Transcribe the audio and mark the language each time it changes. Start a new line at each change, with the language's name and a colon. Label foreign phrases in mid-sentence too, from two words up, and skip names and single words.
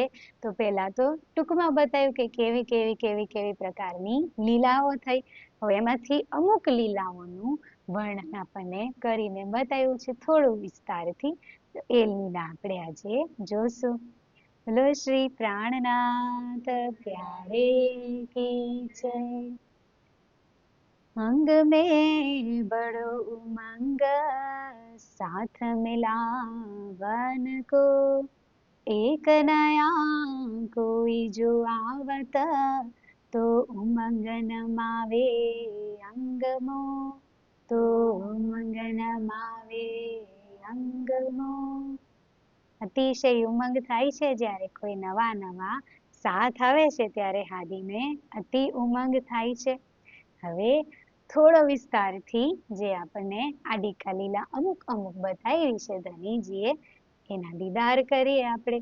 Gujarati: તો પહેલા તો ટૂંકમાં બતાવ્યું કે કેવી પ્રકારની લીલાઓ થઈ. હવે એમાંથી અમુક લીલાઓનું વર્ણન આપણને કરીને બતાવ્યું છે થોડું વિસ્તારથી. તો એ લીલા આપણે આજે જોશું. બોલો શ્રી પ્રાણનાથ
Hindi: प्यारे की जय. अंग में बड़ो उमंग साथ मिलावन को, एक नया कोई जो आवत तो उमंग नमावे अंगमो, तो उमंग नमावे अंगमो.
Gujarati: અતિશય ઉમંગ થાય છે જ્યારે કોઈ નવા સાથ આવે છે ત્યારે હાદીને અતિ ઉમંગ થાય છે. હવે થોડો વિસ્તારથી જે આપણને આડિકા લીલા અમુક બતાવી છે ધનીજીએ, એના દીદાર કરીએ આપણે.